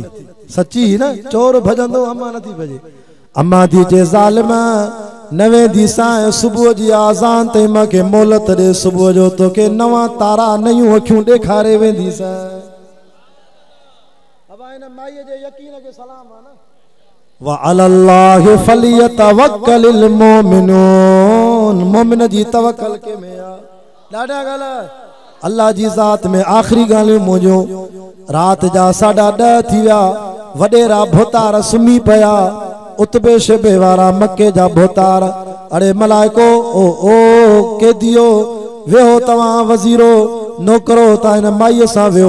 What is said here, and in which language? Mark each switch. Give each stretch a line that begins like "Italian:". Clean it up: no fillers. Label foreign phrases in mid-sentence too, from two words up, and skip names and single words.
Sindhi: सची न चोर भॼंदो अम्मा नथी भॼे। अम्मा थी चए ज़ालिम न वेंदी सां सुबुह जी आज़ान ते मूंखे मोहलत ॾे सुबुह जो तोखे नवां तारा नयूं अखियूं ॾेखारे वेंदी सां। अब हिन माईअ जे यकीन खे सलाम आहे न।
Arabic: وعلى الله فليتوكل المؤمنون.
Sindhi: मोमिन जी तवक्कल के में आ ॾाढा ॻाल्हि अल्लाह जी ज़ात में। आख़िरी ॻाल्हियूं मुंहिंजूं रात जा 10:30 थी विया। वॾेरा भोतार सुम्ही पिया। उतबे शेबे वारा मके जा भोतार अरे मलाइको ओ कैदियो वेहो तव्हां वज़ीरो नौकरो ता हिन माईअ सां वेहो।